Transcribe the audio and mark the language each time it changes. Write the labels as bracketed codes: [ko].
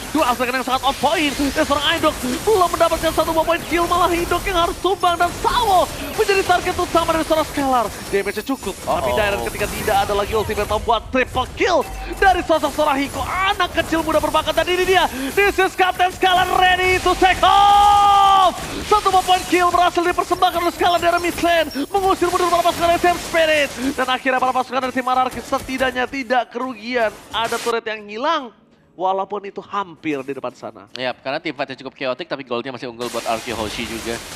[id] Dua aspek yang sangat [en] on point. [id] Dan seorang Idok belum mendapatkan satu point kill, malah Idok yang harus tumbang. Dan Sawo menjadi target utama dari seorang Skylar. Damage-nya cukup, tapi Dairon ketika tidak ada lagi ultimate membuat triple kill dari sosok seorang Hiko. Anak kecil muda berbakat, dan ini dia. [en] This is Captain Skylar ready to take off. [id] Satu point kill berhasil dipersembahkan oleh Skylar dari mid lane, mengusir mundur para pasukan dari Team Spirit. Dan akhirnya para pasukan dari tim RRQ setidaknya tidak kerugian. Ada turret yang hilang, walaupun itu hampir di depan sana. Ya, karena tim fight-nya cukup chaotic tapi goldnya masih unggul buat RRQ Hoshi juga.